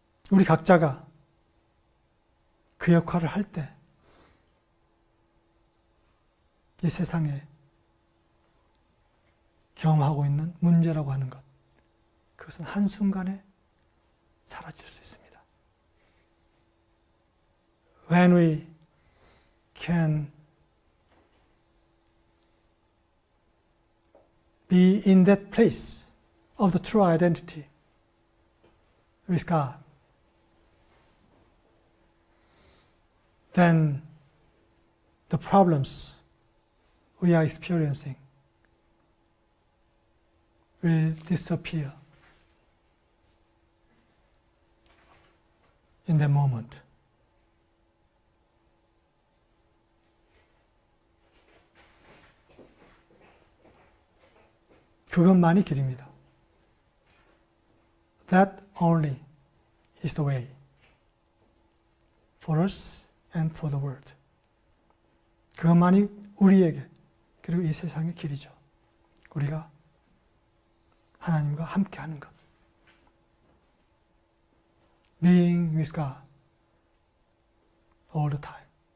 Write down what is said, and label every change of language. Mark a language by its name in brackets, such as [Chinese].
[Korean] 우리 각자가 그 역할을 할 때 이 세상에 경험하고 있는 문제라고 하는 것, 그것은 한순간에 사라질 수 있습니다. [English] When we can be in that place of the true identity with God, then the problems we are experiencing will disappear in that moment. [Korean] 그것만이 길입니다. [English] That only is the way for us and for the world. [Korean] 그것만이 우리에게 그리고 이 세상의 길이죠. 우리가 하나님과 함께하는 것. [English] Being with God all the time.